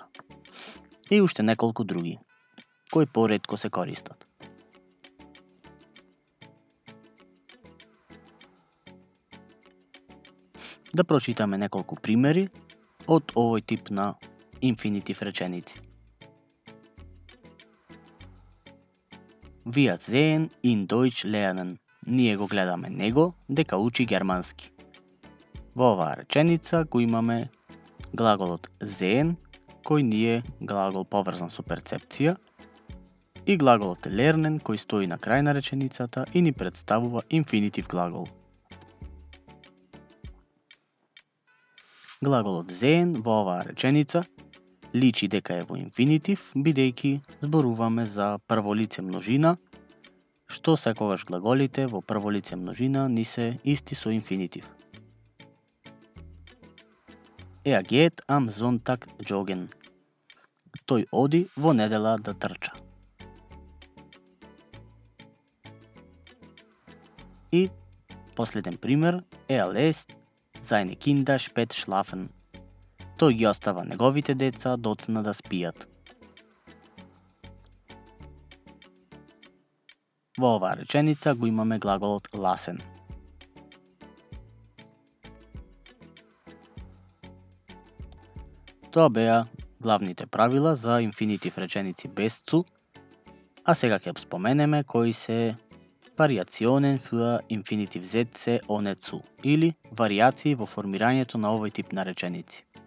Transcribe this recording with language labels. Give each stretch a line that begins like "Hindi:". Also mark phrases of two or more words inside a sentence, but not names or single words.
Macedonian: И уште неколку други, кои поретко се користат. Да прочитаме неколку примери од овој тип на инфинитив реченици.
German: Wir sehen in Deutsch lernen.
Macedonian: Ние го гледаме него дека учи германски. Во оваа реченица го имаме глаголот sehen, кој ни е глагол поврзан со перцепција, и глаголот lernen, кој стои на крај на реченицата и ни представува инфинитив глагол. Глаголот sehen во оваа реченица личи дека е во инфинитив, бидејќи зборуваме за прволице множина, што секогаш глаголите во прволице множина ни се исти со инфинитив.
German: Geht am Sonntag joggen.
Macedonian: Тој оди во недела да трча. И последен пример,
German: lässt seine Kinder spät schlafen.
Macedonian: Тој ги остава неговите деца доцна да спијат. Во оваа реченица го имаме глаголот lassen. Тоа беа главните правила за инфинитив реченици без zu, а сега ќе споменеме кои се
German: Variationen für Infinitiv Sätze ohne zu,
Macedonian: или варијации во формирањето на овој тип на реченици.